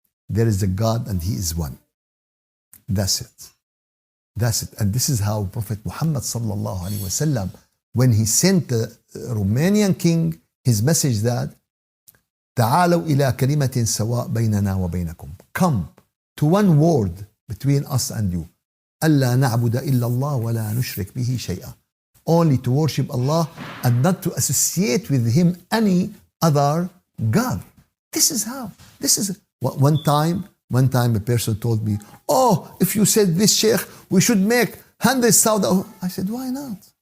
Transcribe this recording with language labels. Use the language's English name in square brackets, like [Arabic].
[English] There is a God and He is one. That's it. That's it. And this is how Prophet Muhammad sallallahu alaihi wasallam, when he sent the Romanian king his message that [Arabic] تعالوا إلى كلمة سواء بيننا وبينكم. [English] Come to one word between us and you. [Arabic] ألا نعبد إلا الله ولا نشرك به شيئا. [English] Only to worship Allah and not to associate with Him any other God. This is how. This is one time a person told me, oh, if you said this, Shaykh, we should make 100,000. I said, why not?